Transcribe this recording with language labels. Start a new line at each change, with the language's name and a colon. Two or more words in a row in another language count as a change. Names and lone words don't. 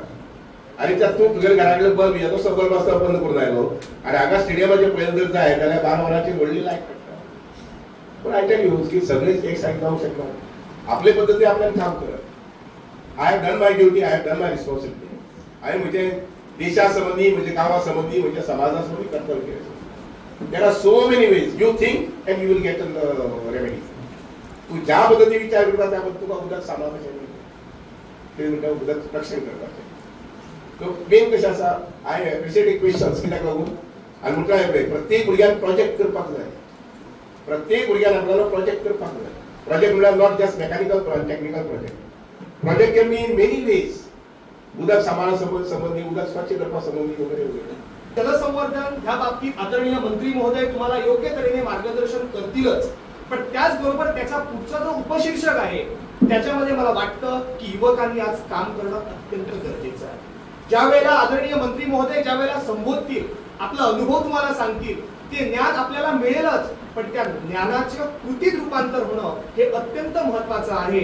Konkani: आनी त्यात तूं तुगेल्या घरा कडेन बल्ब येदोसो बल्ब आसता बंद करून आयलो आनी हांगा स्टेडियमाचेर पळयलें जर जाय जाल्यार 12 वरांची व्हडली लायट पडटा. पूण
English: I tell you
Konkani: की सगळेच एक सायड जावंक शकना. आपले पद्दती आपल्यान काम करप.
English: I have done my duty, I have done my responsibility.
Konkani: हांवें म्हजे देशा संबंधी, म्हज्या गांवा संबंधी, म्हज्या समाजा संबंधी कर्तव्य केलें.
English: There are so many ways. You think and you will get remedy.
Konkani: तूं ज्या पद्दती विचार करता त्या पद्दती तुका उदक सांबाळपाचें, ते म्हणटा उदक रक्षण करपाचें. सो मेन कशें आसा,
English: I appreciate questions
Konkani: कित्याक लागून आनी म्हटल्यार प्रत्येक भुरग्यान प्रोजेक्ट करपाक जाय. प्रत्येक भुरग्यान आपल्याला प्रोजेक्ट करपाक जाय. प्रोजेक्ट म्हळ्यार
English: not just mechanical technical project. Project can be in many ways.
Konkani: उदक सांबाळा संबंधी, उदक स्वच्छ करपा संबंधी वगैरे वगैरे.
Marathi: जलसंवर्धन ह्या बाबतीत आदरणीय मंत्री महोदय तुम्हाला योग्य तऱ्हेने मार्गदर्शन करतीलच, पण त्याचबरोबर त्याचा पुढचा जो उपशीर्षक आहे त्याच्यामध्ये मला वाटतं की युवकांनी आज काम करणं अत्यंत गरजेचं आहे. ज्या वेळेला आदरणीय मंत्री महोदय ज्या वेळेला संबोधतील, आपला अनुभव तुम्हाला सांगतील, ते ज्ञान आपल्याला मिळेलच, पण त्या ज्ञानाचं कृतीत रूपांतर होणं हे अत्यंत महत्वाचं आहे.